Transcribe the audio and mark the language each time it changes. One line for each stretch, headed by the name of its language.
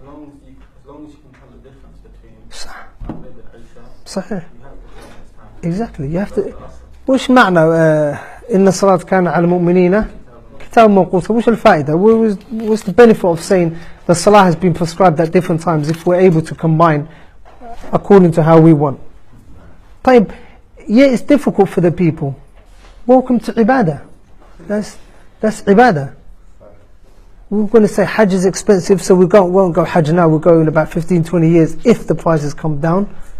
English: As long as you can tell the difference between Maghrib and Isha, you have to pray this time. Exactly. You have to.
Arabic: وش معنى إن الصلاة كان على المؤمنين كتاب موقوتا? وش الفائدة?
English: What's the benefit of saying the salah has been prescribed at different times if we're able to combine according to how we want? طيب, yeah, it's difficult for the people. Welcome to ibadah. That's ibadah. We're going to say Hajj is expensive, so won't go Hajj now. We'll go in about 15-20 years if the prices come down.